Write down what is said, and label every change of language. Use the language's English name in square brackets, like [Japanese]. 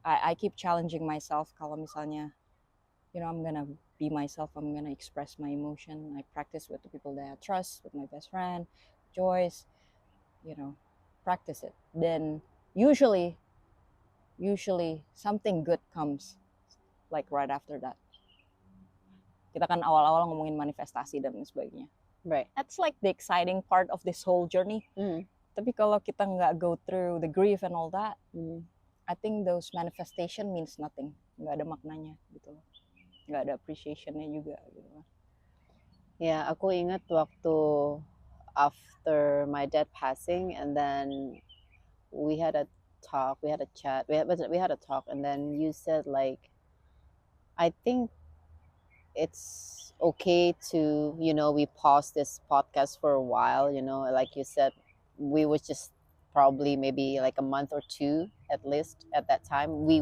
[English] I keep challenging myself kalau misalnya, I'm gonna be myself, I'm gonna express my emotion. I practice with the people that I trust, with my best friend, Joyce, practice it. Then usually something good comes like right after that. [Indonesian] Kita kan awal-awal ngomongin manifestasi dan sebagainya. [English] Right. That's like the exciting part of this whole journey. Tapi kalau kita nggak go through the grief and all that, I think those manifestation means nothing. [Indonesian] Nggak ada maknanya gitu loh. Nggak ada appreciation-nya juga gitu. [English] Ya, aku ingat waktu after my dad passing, and then we had a talk, we had a chat, we had a talk, and then you said like, I think it's okay to, we pause this podcast for a while, like you said, we was just probably maybe like a month or two at least at that time.